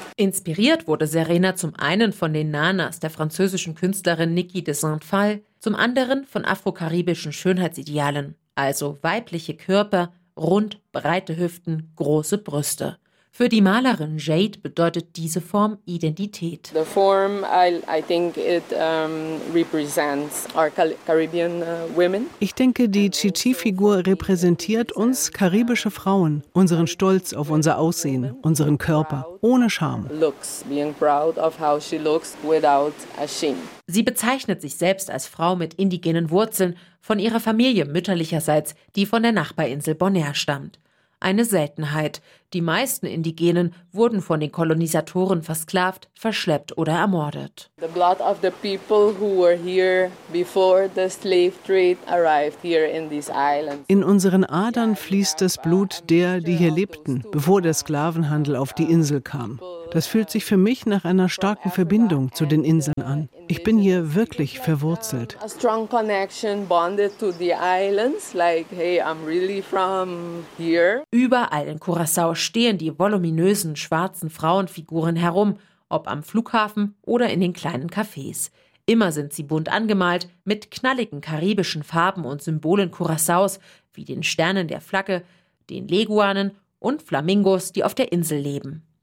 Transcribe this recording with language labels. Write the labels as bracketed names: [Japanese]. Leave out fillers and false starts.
[German] Inspiriert wurde Serena zum einen von den Nanas der französischen Künstlerin Niki de Saint-Phal, zum anderen von afrokaribischen Schönheitsidealen, also weibliche Körper, rund, breite Hüften, große Brüste. Für die Malerin Jade bedeutet diese Form Identität. [English] The form, I think it represents our Caribbean women. [German] Ich denke, die Chichi-Figur repräsentiert uns karibische Frauen, unseren Stolz auf unser Aussehen, unseren Körper, ohne Scham. [English] Looks, being proud of how she looks without a shame. [German] Sie bezeichnet sich selbst als Frau mit indigenen Wurzeln, von ihrer Familie mütterlicherseits, die von der Nachbarinsel Bonaire stammt. Eine Seltenheit. Die meisten Indigenen wurden von den Kolonisatoren versklavt, verschleppt oder ermordet. [English] The blood of the people who were here before the slave trade arrived here in these islands. [German] In unseren Adern fließt das Blut der, die hier lebten, bevor der Sklavenhandel auf die Insel kam. Das fühlt sich für mich nach einer starken Verbindung zu den Inseln an. Ich bin hier wirklich verwurzelt. [English] A strong connection bonded to the islands, like hey, I'm really from here. [German] Überall in Curaçao stehen die voluminösen schwarzen Frauenfiguren herum, ob am Flughafen oder in den kleinen Cafés. Immer sind sie bunt angemalt, mit knalligen karibischen Farben und Symbolen Curaçaos, wie den Sternen der Flagge, den Leguanen und Flamingos, die auf der Insel leben.